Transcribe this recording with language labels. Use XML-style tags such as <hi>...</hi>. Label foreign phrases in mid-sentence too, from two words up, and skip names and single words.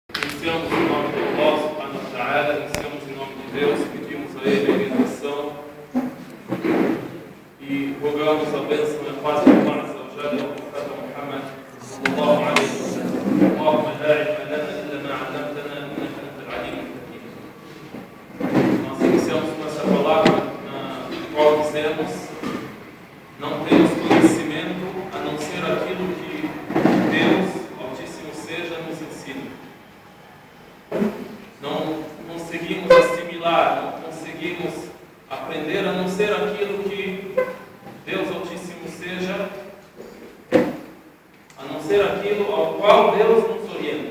<pt>Iniciamos em nome de</pt> <ar>الله سبحانه وتعالى,</ar> <pt>iniciamos em nome de Deus, pedimos a Ele a orientação e rogamos a bênção e a paz de</pt> <ar>الله عز وجل</ar> <pt>ao profeta Muhammad</pt> <ar>صلى الله عليه وسلم. اللهم لا علم لنا إلا ما علمتنا إنك أنت العليم حكيم.</ar> <pt>Nós iniciamos com essa palavra na qual dizemos: não temos conhecimento a não ser aquilo que Deus Altíssimo seja nos ensina. Não conseguimos assimilar, não conseguimos aprender a não ser aquilo que Deus Altíssimo seja, a não ser aquilo ao qual Deus nos orienta.</pt>